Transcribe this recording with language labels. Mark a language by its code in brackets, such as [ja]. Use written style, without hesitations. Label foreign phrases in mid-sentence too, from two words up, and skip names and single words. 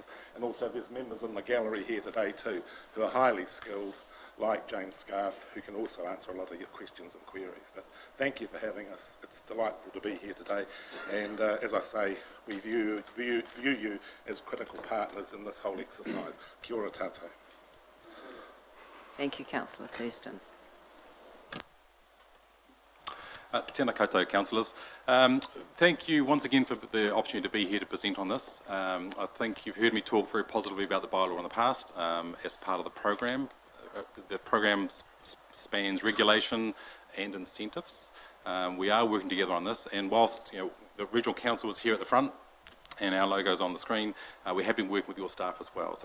[en] And also there's members in the gallery here today too who are highly skilled, like James Scarf, who can also answer a lot of your questions and queries. But thank you for having us. It's delightful to be here today. And as I say, we view you as critical partners in this whole exercise. [mi] Kia ora tātou. [en] Thank you, Councillor Thurston. [mi] Tēnā koutou, [en] councillors. Thank you once again for the opportunity to be here to present on this. I think you've heard me talk very positively about the bylaw in the past as part of the program. The program spans regulation and incentives. We are working together on this, and whilst the regional council is here at the front and our logo's on the screen, we have been working with your staff as well.